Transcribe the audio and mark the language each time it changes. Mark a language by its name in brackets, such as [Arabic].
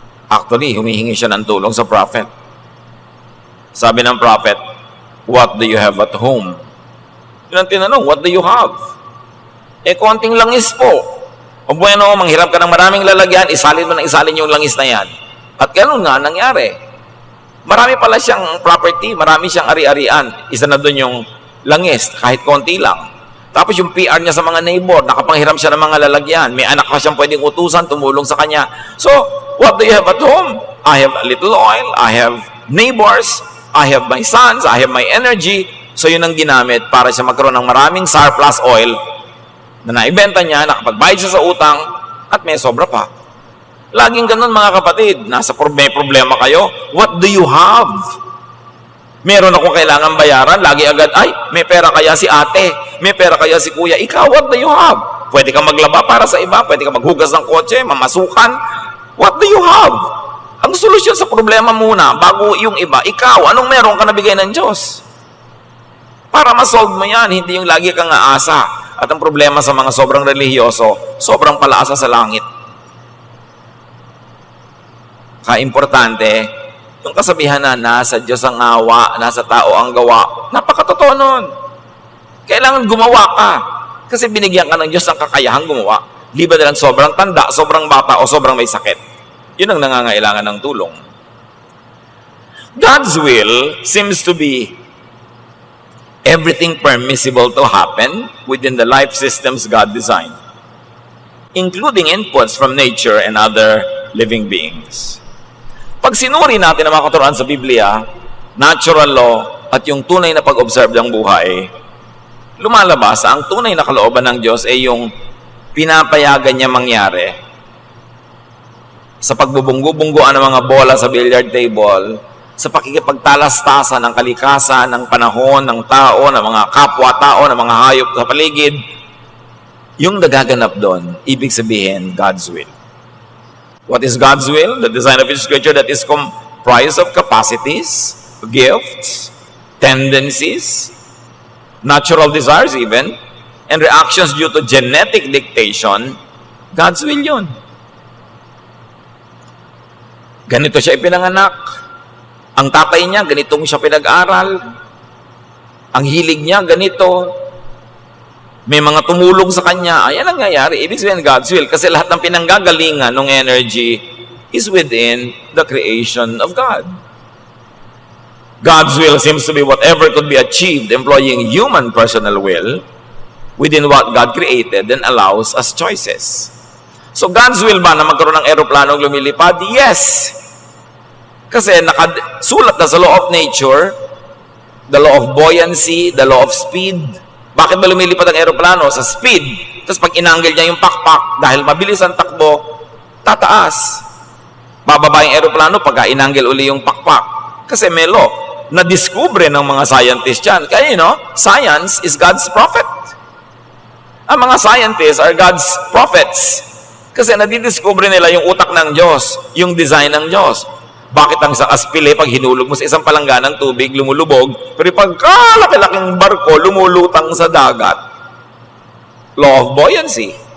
[Filipino] Actually, humihingi siya ng tulong sa prophet. Sabi ng prophet, [English] what do you have at home? [Filipino] Yun ang tinanong, [English] what do you have? [Filipino] Konting langis po. O bueno, manghirap ka ng maraming lalagyan, isalin mo na isalin yung langis na yan. At gano'n nga nangyari. Marami pala siyang property, marami siyang ari-arian. Isa na doon yung langis, kahit konti lang. Tapos yung PR niya sa mga neighbor, nakapanghiram siya ng mga lalagyan. May anak pa siyang pwedeng utusan, tumulong sa kanya. [English] So, what do you have at home? I have a little oil, I have neighbors, I have my sons, I have my energy. [Filipino] So, yun ang ginamit para siya magkaroon ng maraming surplus oil na naibenta niya, nakapagbayad siya sa utang, at may sobra pa. Laging ganun mga kapatid, may problema kayo, [English] what do you have? [Filipino] Meron akong kailangan bayaran, lagi agad, ay, may pera kaya si ate, may pera kaya si kuya, ikaw, [English] what do you have? [Filipino] Pwede kang maglaba para sa iba, pwede kang maghugas ng kotse, mamasukan, [English] what do you have? [Filipino] Ang solusyon sa problema muna, bago yung iba, ikaw, anong meron ka nabigay ng Diyos? Para ma-solve mo yan, hindi yung lagi kang aasa. At ang problema sa mga sobrang religyoso, sobrang palaasa sa langit. Importante, yung kasabihan na nasa Diyos ang awa, nasa tao ang gawa, napakatotoo nun. Kailangan gumawa ka. Kasi binigyan ka ng Diyos ng kakayahang gumawa. Liba na lang sobrang tanda, sobrang bata, o sobrang may sakit. Yun ang nangangailangan ng tulong. [English] God's will seems to be everything permissible to happen within the life systems God designed, including inputs from nature and other living beings. [Filipino] Pag sinuri natin ang mga katuruan sa Biblia, natural law at yung tunay na pag-observe ng buhay, lumalabas ang tunay na kalooban ng Diyos ay yung pinapayagan niya mangyari sa pagbubunggo-bungguan ng mga bola sa billiard table, sa pakikipagtalastasan ng kalikasan, ng panahon, ng tao, ng mga kapwa-tao, ng mga hayop sa paligid, yung nagaganap doon, ibig sabihin, [English] God's will. What is God's will? The design of His creature that is comprised of capacities, gifts, tendencies, natural desires even, and reactions due to genetic dictation. God's will yun. [Filipino] Ganito siya ipinanganak. Ang tatay niya, ganitong siya pinag-aral. Ang hilig niya, ganito. May mga tumulong sa kanya. Ayan ang nangyayari. Ibig sabihin God's will. Kasi lahat ng pinanggagalingan ng energy [English] is within the creation of God. God's will seems to be whatever could be achieved employing human personal will within what God created and allows as choices. [Filipino] So God's will ba na magkaroon ng eroplanong lumilipad? Yes! Kasi nakasulat na sa [English] law of nature, the law of buoyancy, the law of speed. [Filipino] Bakit ba lumilipad ang eroplano? Sa speed. Tapos pag inangle niya yung pakpak, dahil mabilis ang takbo, tataas. Bababa yung eroplano pagka inangle uli yung pakpak. Kasi may law. Na-discover ng mga scientists yan. [English] Kaya science is God's prophet. [Filipino] Ang mga [English] scientists are God's prophets. [Filipino] Kasi nadidiscover nila yung utak ng Diyos, yung design ng Diyos. Bakit ang sa aspile, pag hinulog mo sa isang palangganang tubig, lumulubog, pero pagkalaki-laking barko, lumulutang sa dagat. [English] Law of buoyancy.